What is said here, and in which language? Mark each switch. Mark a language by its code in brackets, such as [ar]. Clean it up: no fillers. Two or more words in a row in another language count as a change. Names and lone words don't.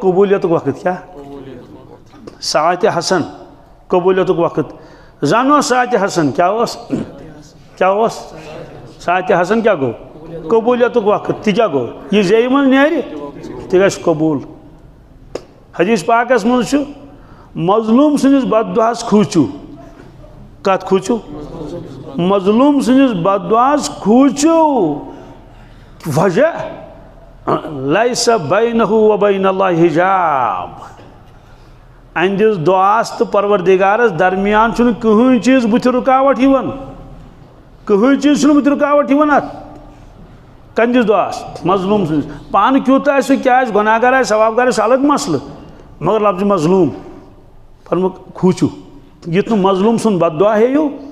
[ks] قبوٗلیتُک وقت کیٛاہ ساتہِ حسن قبوٗلیتُک وقت زن اوس ساتہِ حسن کیٛاہ اوس ساتہِ حسن کیٛاہ گوٚو قبوٗلیتُک وقت تہِ کیٛاہ گوٚو یہِ زیٚیہِ منٛز نیرِ تہِ گژھِ قبوٗل حدیث پاکس منٛز چھُ مظلوٗم سٕنٛدِس بددُعاہس کھوٗژِو کتھ کھوٗژِو مظلوٗم سٕنٛدِس بددُعاہس کھوٗژِو وجہ [ar] لیسا بینہ و بین اللہ حجاب [ks] اہندِس دُعاہس تہٕ پروردگارس درمیان چھُنہٕ کٕہٕنۍ چیٖز بُتھِ رُکاوٹ یِوان کٕہٕنۍ چیٖز چھُنہٕ بُتھِ رُکاوٹ یِوان اتھ کندِس دُعاہس مظلوٗم سٕنٛدِس پانہٕ کیُتھ آسہِ سُہ کیٛاہ آسہِ گۄناہ گار آسہِ ثواب گار آسہِ الگ مسلہٕ مگر لفظِ مظلوٗم فرموُکھ کھوٗژِو یُتھ نہٕ مظلوٗم سُنٛد بددُعا ہیٚیِو